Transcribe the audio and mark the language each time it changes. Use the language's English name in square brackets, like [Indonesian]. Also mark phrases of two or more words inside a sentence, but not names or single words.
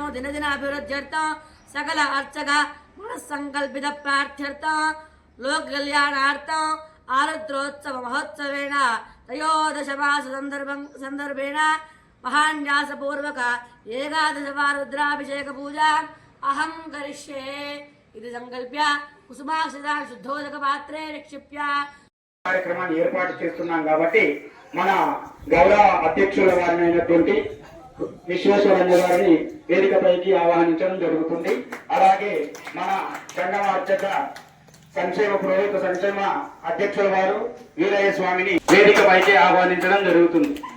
[Sanskrit] दिनदिन अभिवृद्ध्यर्थं सकल अर्चक मनस्संकल्पित प्रार्थ्यर्थं लोक कल्याणार्थं आरुद्रोत्सव महोत्सवेन त्रयोदशमास संदर्भेण महान्यासपूर्वक एकादशवार रुद्राभिषेक पूजा अहं करिष्ये इति संकल्प्य कुसुमाक्षता शुद्धोदक पात्रे निक्षिप्य [Telugu] కార్యక్రమాన్ని ఏర్పాటు చేస్తున్నాం కాబట్టి మన గౌరవ అధ్యక్షుల వారినైనటువంటి విశ్వేశ్వరయ్య గారిని వేదికపైకి ఆహ్వానించడం జరుగుతుంది. అలాగే మన సంగమ అర్చక సంక్షేమ పురోహిత సంక్షేమ అధ్యక్షుల వారు వీరయ్య స్వామిని వేదికపైకి ఆహ్వానించడం జరుగుతుంది.